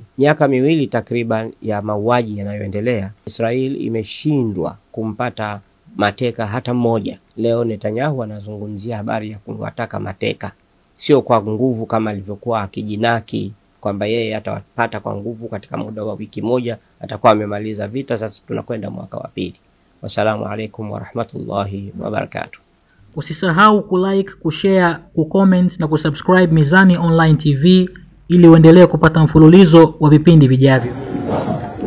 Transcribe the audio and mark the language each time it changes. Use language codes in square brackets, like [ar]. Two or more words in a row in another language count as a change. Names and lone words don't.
[sw] Miaka 2 takriban ya mauaji yanayoendelea, Israel imeshindwa kumpata mateka hata mmoja. Leo Netanyahu anazungumzia habari ya kuwataka mateka, sio kwa nguvu kama alivyokuwa akijinaki kwamba yeye atawapata kwa nguvu katika muda wa wiki moja atakuwa amemaliza vita. Sasa tunakwenda mwaka wa 2. [ar] والسلام عليكم ورحمة الله وبركاته. [sw] Usisahau kulike, kushare, kucomment na kusubscribe Mizani Online TV ili uendelee kupata mfululizo wa vipindi vijavyo.